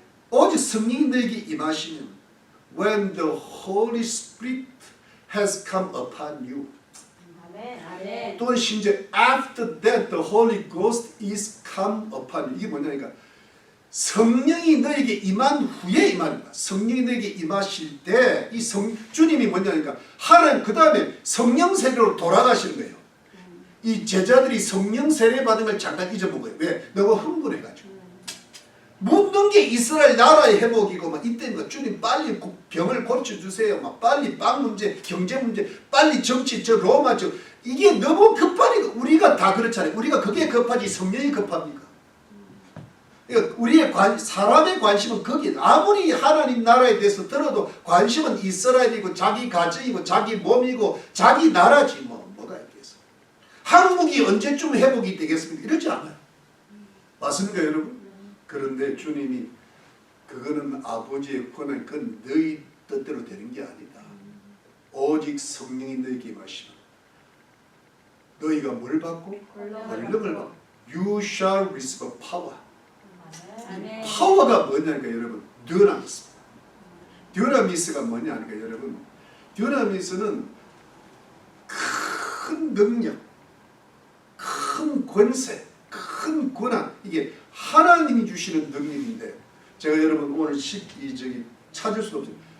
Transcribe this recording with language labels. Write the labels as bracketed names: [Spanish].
[Korean] 오직 성령이 너에게 임하시면 [English] when the Holy Spirit has come upon you. [Korean] 아멘. 또는 심지어 [English] after that the Holy Ghost is come upon you. [Korean] 이게 뭐냐니까 성령이 너에게 임한 후에 임하니까 성령이 너에게 임하실 때 이 주님이 뭐냐니까 하나님 그 다음에 성령 세례로 돌아가시는 거예요. 이 제자들이 성령 세례 받은 걸 잠깐 잊어본 거예요. 왜? 너무 흥분해가지고. 묻는 게 이스라엘 나라의 회복이고 막 이때 뭐 주님 빨리 병을 고쳐주세요. 막 빨리 빵 문제, 경제 문제, 빨리 정치 저 로마 저 이게 너무 급하니까 우리가 다 그렇잖아요. 우리가 그게 급하지 성령이 급합니까? 그러니까 사람의 관심은 거기에 아무리 하나님 나라에 대해서 들어도 관심은 이스라엘이고 자기 가정이고 자기 몸이고 자기 나라지 뭐가 있겠어. 한국이 언제쯤 회복이 되겠습니까? 이러지 않아요. 맞습니까, 여러분? 그런데 주님이 그거는 아버지의 권한 그건 너희 뜻대로 되는 게 아니다. 오직 성령이 너에게 임하시면 너희가 뭘 받고? 권능을 받고 [English] You shall receive power. [Korean] 파워가 뭐냐니까 여러분 듀나미스. 듀나미스가 뭐냐니까 여러분 듀나미스는 큰 능력, 큰 큰 권세, 큰 권한, 이게 하나님이 주시는 능력인데, 제가 여러분 오늘 찾을 수 없어요.